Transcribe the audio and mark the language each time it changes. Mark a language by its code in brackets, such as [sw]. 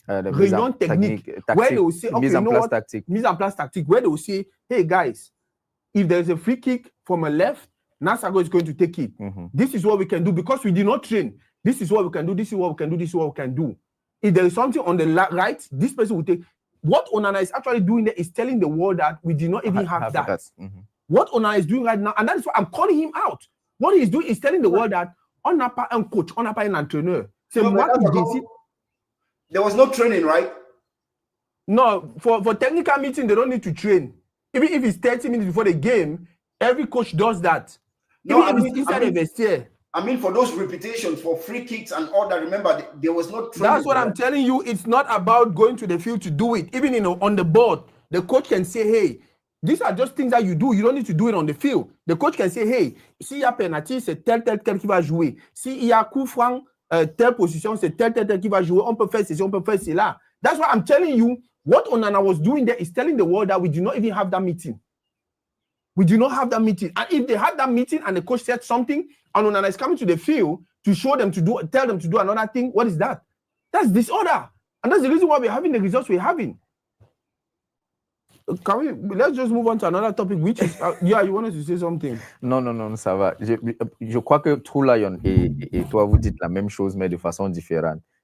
[en] Réunion technique, where they will say, okay, you know what? Mise en place tactique, where they will say, hey guys, if there's a free kick from a left, Nasago is going to take it. This is what we can do because we did not train. This is what we can do. This is what we can do. This is what we can do. If there is something on the right, this person will take. What Onana is actually doing there is telling the world that we did not even have that. What Onana is doing right now, and that is why I'm calling him out. What he's doing is telling the world that [fr] on n'a pas un coach, on n'a pas un entraîneur. C'est moi qui décide. [en] There was no training, right? No, for technical meeting, they don't need to train. Even if it's 30 minutes before the game, every coach does that. No, Even if it's inside the vestiaire. I mean, for those repetitions, for free kicks and all that, remember, there was no training. That's what I'm telling you. It's not about going to the field to do it. Even on the board, the coach can say, hey, these are just things that you do. You don't need to do it on the field. The coach can say, hey, [fr] s'il y a penalty, c'est tel qui va jouer. S'il y a coup franc, telle position, c'est tel qui va jouer. On peut faire ceci, on peut faire cela. [en] That's why I'm telling you, what Onana was doing there is telling the world that we do not even have that meeting. We do not have that meeting. And if they had that meeting and the coach said something, and Onana is coming to the field to show them to do, tell them to do another thing, what is that? That's disorder. And that's the reason why we're having the results we're having. Let's just move on to another topic, which is, yeah, you wanted to say something? [fr] Non, ça va. Je crois que True Lion et toi, vous dites la même chose, mais de façon différente.